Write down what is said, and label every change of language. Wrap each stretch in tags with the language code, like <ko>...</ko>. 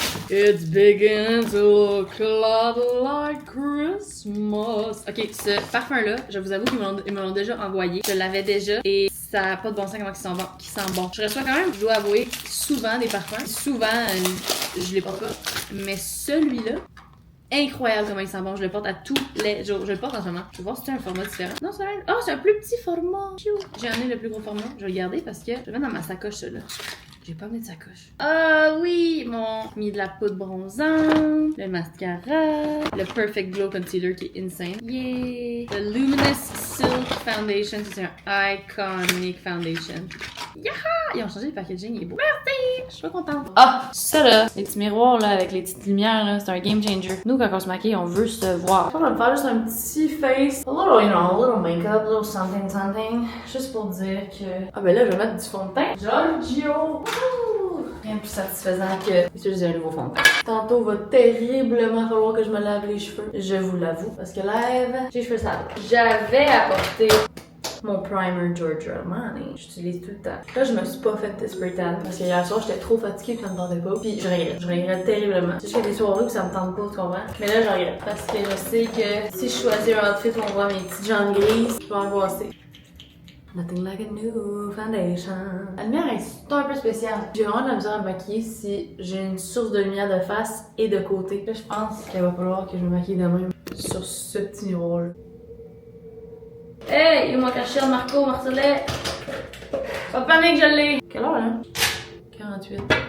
<en>It's begin to look a lot like Christmas.</en> <fr>Ok, ce parfum-là, je vous avoue qu'ils me l'ont déjà envoyé. Je l'avais déjà et ça n'a pas de bon sens comment il sent bon. Je reçois quand même, je dois avouer, souvent des parfums. Souvent, je les porte pas. Mais celui-là, incroyable comment il sent bon. Je le porte à tous les jours. Je le porte en ce moment. Je vais voir si c'est un format différent. Non, c'est un... Oh, c'est un plus petit format. J'ai amené le plus gros format. Je vais le garder parce que je le mets dans ma sacoche, celui-là. J'ai pas amené de sacoche. Ah oui, mis de la poudre bronzante, le mascara, le Perfect Glow Concealer qui est insane. Yeah! Le Luminous Silk Foundation, c'est un</fr> <en>iconic foundation.</en> <fr>Yaha! Ils ont changé le packaging, il est beau. Merci! Je suis pas contente. Ah! Ça là, les petits miroirs là, avec les petites lumières là, c'est un game changer. Nous, quand on se maquille, on veut se voir. Je vais me faire juste un petit face.</fr> <en>A little makeup, a little something.</en> <fr>Juste pour dire que... Ah ben là, je vais mettre du fond de teint. Giorgio! Rien de plus satisfaisant que utiliser un nouveau fond de teint. Tantôt va terriblement falloir que je me lave les cheveux. Je vous l'avoue. Parce que lève, j'ai les cheveux sales. J'avais apporté mon primer Giorgio Armani. J'utilise tout le temps. Là, je me suis pas fait spray tan parce que hier soir, j'étais trop fatiguée puis ça me tentait pas. Puis je regrette terriblement. C'est juste qu'il y a des soirées où ça me tente pas, tu comprends? Mais là, je regrette parce que je sais que si je choisis un outfit où on voit mes petites jambes grises, je vais angoisser.</fr> <en>Nothing like a new foundation.</en> <fr>La lumière est un peu spéciale. J'ai vraiment de la misère à me maquiller si j'ai une source de lumière de face et de côté. Là, je pense qu'il va falloir que je me maquille de même sur ce petit miroir-là. Hey, il m'a caché Marco Marcelet. Pas de panique, je l'ai. Quelle heure, là? 48.</fr>